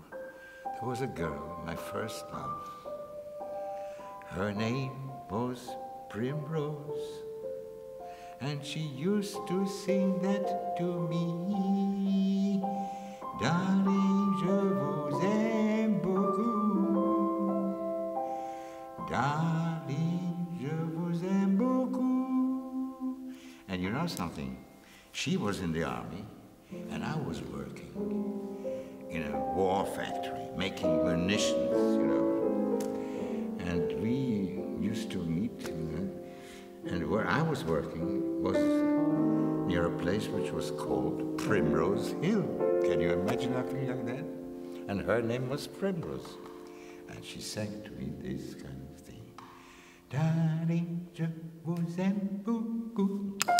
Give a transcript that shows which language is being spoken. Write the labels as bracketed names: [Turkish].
[English] There was a girl, my first love. Her name was Primrose, and she used to sing that to me. [French] Darling, je vous aime beaucoup. Darling, je vous aime beaucoup. [English] And you know something? She was in the army, and I was working in a war factory, making munitions, you know. And we used to meet, you know, and where I was working was near a place which was called Primrose Hill. Can you imagine something like that? And her name was Primrose. And she sang to me this kind of thing. [French] Darling, je vous aime beaucoup.